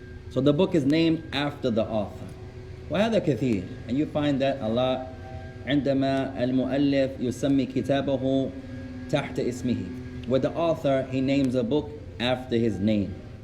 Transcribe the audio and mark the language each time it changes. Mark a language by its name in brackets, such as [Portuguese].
[English] So the book is named after the author. [Arabic] وهذا كثير. [English] And you find that a lot. [Arabic] عندما المؤلف يسمي كتابه تحت اسمه. [English] With the author, he names a book after his name.